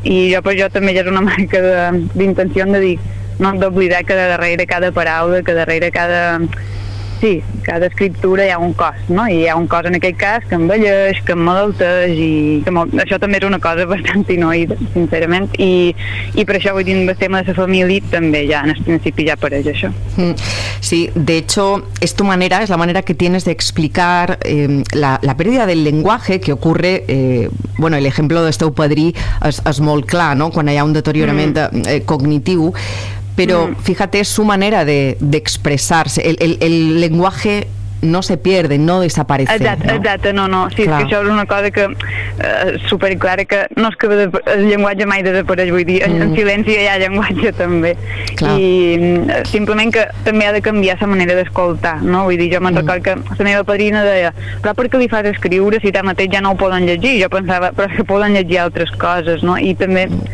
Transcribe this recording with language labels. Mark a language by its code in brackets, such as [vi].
[ca] I jo per això també ja és una marca d'intenció de dir, no, d'oblidar que darrere cada paraula, que darrere cada... Sí, cada escriptura hi ha un cos, no? I hi ha un cos en aquest cas que envelleix, que emmalalteix, i que això també és una cosa bastant inoïda, sincerament, i per això, vull dir, el tema de la família també ja en el principi ja apareix això. [es] Sí, de hecho, es tu manera, es la manera que tienes de explicar la pérdida del lenguaje que ocurre, bueno, el ejemplo del [ca] teu padrí és molt clar, [es] no? [ca] Quan hi ha un deteriorament cognitiu. [es] Pero fíjate, es su manera de expresarse. El lenguaje no se pierde, no desaparece. [ca] Exacte, no. Sí, claro. És que això és una cosa que superclara, que no és que el llenguatge mai desapareix, vull dir, en silenci hi ha llenguatge també. Clar. I simplement que també ha de canviar la manera d'escoltar, no? Vull dir, jo me'n recordo que la meva padrina deia, però per què li fas escriure si tant mateix ja no ho poden llegir? Jo pensava, però és que poden llegir altres coses, no? I també...